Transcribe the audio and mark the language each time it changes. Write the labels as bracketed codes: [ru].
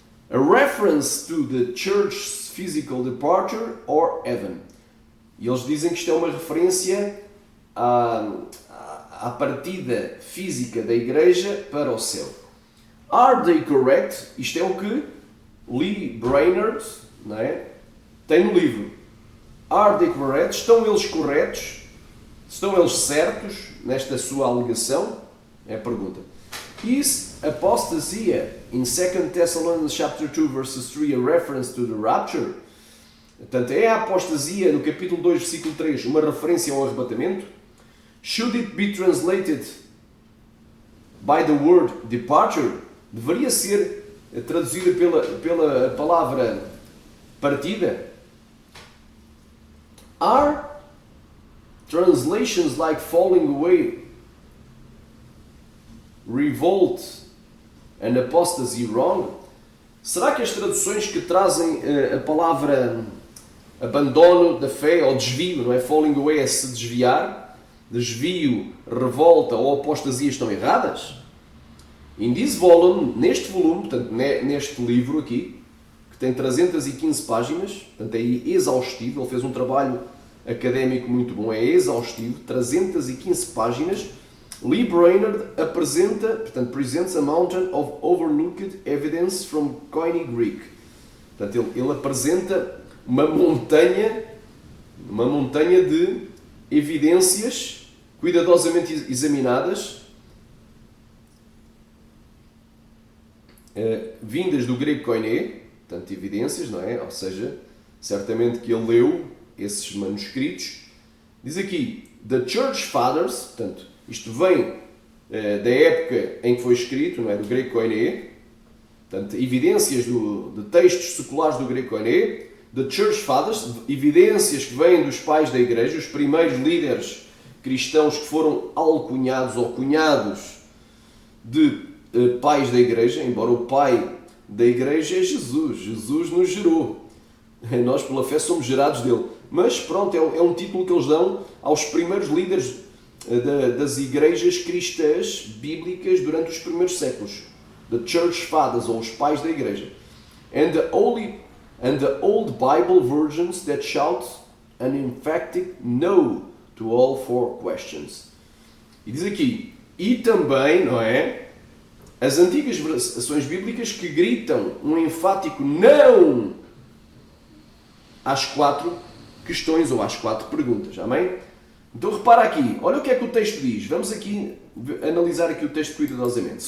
[en] A reference to the church's physical departure or heaven. [pt] E eles dizem que isto é uma referência à partida física da igreja para o céu. [en] Are they correct? [pt] Isto é o que Lee Brainerd, não é, tem no livro. [en] Are they correct? [pt] Estão eles corretos? Estão eles certos nesta sua alegação? É a pergunta. [en] Is apostasia in 2 Thessalonians chapter 2 verses 3 a reference to the rapture? [pt] Portanto, é a apostasia no capítulo 2 versículo 3 uma referência ao arrebatamento? [en] Should it be translated by the word departure? [pt] Deveria ser traduzida pela palavra partida? [en] Are translations like falling away, revolt and apostasy wrong? [pt] Será que as traduções que trazem a palavra abandono da fé ou desvio, não é? [en] Falling away [pt] é se desviar, desvio, revolta ou apostasia estão erradas? [en] In this volume, [pt] neste volume, portanto, neste livro aqui, que tem 315 páginas, portanto é exaustivo, ele fez um trabalho académico muito bom, é exaustivo, 315 páginas. [en] Lee Brainerd presents a mountain of overlooked evidence from Koine Greek. [pt] Portanto, ele apresenta uma montanha de evidências cuidadosamente examinadas, vindas do grego koiné, portanto, evidências, não é? Ou seja, certamente que ele leu esses manuscritos. Diz aqui, [en] The Church Fathers, [pt] portanto, isto vem da época em que foi escrito, não é? Do grego koiné, portanto, evidências de textos seculares do grego koiné. [en] The Church Fathers, [pt] evidências que vêm dos pais da igreja, os primeiros líderes cristãos que foram alcunhados ou cunhados de pais da igreja, embora o pai da igreja é Jesus. Jesus nos gerou. Nós, pela fé, somos gerados dele. Mas, pronto, é um título que eles dão aos primeiros líderes das igrejas cristãs bíblicas durante os primeiros séculos. [en] The Church Fathers, [pt] ou os pais da igreja. [en] And the old Bible versions that shout an emphatic no to all four questions. [pt] E diz aqui, e também, não é? As antigas versões bíblicas que gritam um enfático não às 4 questões ou às 4 perguntas. Amém? Então repara aqui, olha o que é que o texto diz. Vamos aqui analisar aqui o texto cuidadosamente.